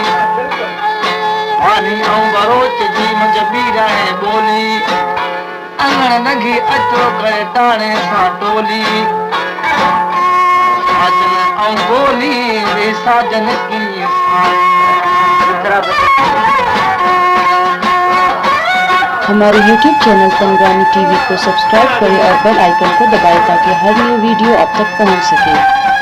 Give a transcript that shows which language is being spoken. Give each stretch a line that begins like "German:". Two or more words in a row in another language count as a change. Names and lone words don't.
Sindhi: पानी आऊं बरोच जी मुझे बीरा है बोली अंगण नंगी अचो करे ताणे सां टोली साजन आऊं बोली रे साजन की
Hindi: हमारे YouTube चैनल संग्रामी टीवी को सब्सक्राइब करें और
English: bell icon
Hindi: को दबाएं ताकि हर
English: new video
Hindi: आप तक पहुंच सके।